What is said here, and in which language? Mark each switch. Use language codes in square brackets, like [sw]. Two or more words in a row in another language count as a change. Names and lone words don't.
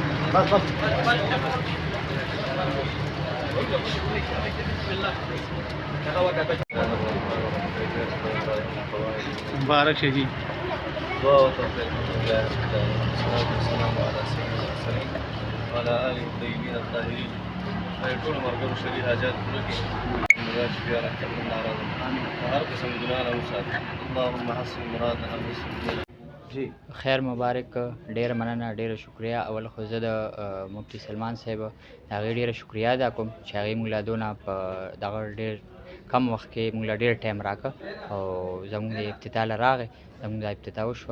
[ur] مبارک ہے جی. دعا و توفیق [ar] والصلاة والسلام على سيدنا المرسلين وعلى آله الطيبين الطاهرين [ps] ټول ملګرو شرعي حاجات پوره کړي زموږ شفیع رحمت الله علیه هر قسم ګناه نه وساتي [ar] اللهم حسن مرادنا ويسر [ps] جی خیر مبارک. ډیره مننه، ډیره شکریا. اول خو زه د مفتی سلمان صاحب د هغې ډیره شکریا ادا کوم چې هغې موږ له دونه په دغه ډېر کم وخت کې موږ له ډېر ټایم راکړه او زموږ د افتتاح له راغی، زموږ د افتتاح وشوه.